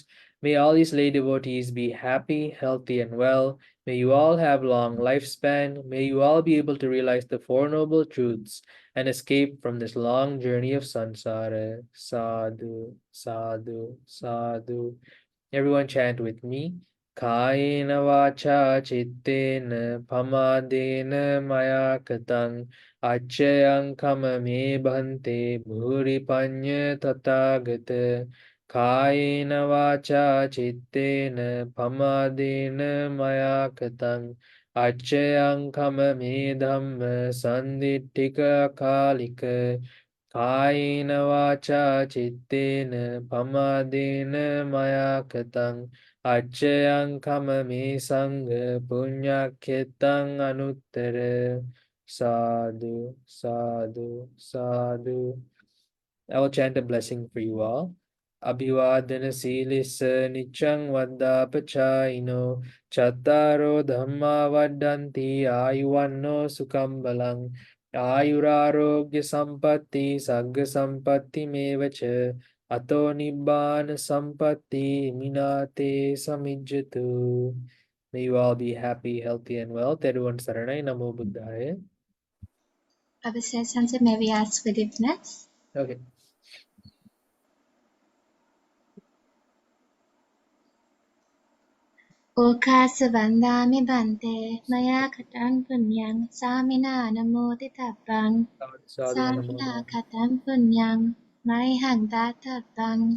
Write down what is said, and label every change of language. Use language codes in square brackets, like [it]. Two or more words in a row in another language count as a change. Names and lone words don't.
[en] May all these lay devotees be happy, healthy, and well. May you all have long lifespan. May you all be able to realize the Four Noble Truths and escape from this long journey of samsara. [pi] Sadhu, sadhu, sadhu. [en] Everyone chant with me. [pi] Kayena vacha cittena pamadena maya katang acchayang kamame bhante bhuri panya tathagata. Kayena vacha cittena pamadena maya katang acchayang kamame dhamma sanditthika kalika. Kayena vacha cittena pamadena maya katang acchayang kamame sangha punyakhetang anuttara. Sadhu, sadhu, sadhu. [en] I will chant a blessing for you all. [pi] Abhivadana silissa niccang vaddapachayino chattaro dhamma vaddanti ayuvanno sukham balang ayurarogya sampatti sagga sampatti mevacha ato nibbana sampatti minate samijjatu. [en] May you all be happy, healthy, and well. [pi] 𝗪ᵣ saranai, namo buddhaya. [en] Baba says, Sansa, may we ask forgiveness? Okay. [pi] Ōkāsa vandāmi bhante, maya katam punyang, samina namoditappang, Sadhu samina anumodate. katam punyang, marihang dattappang,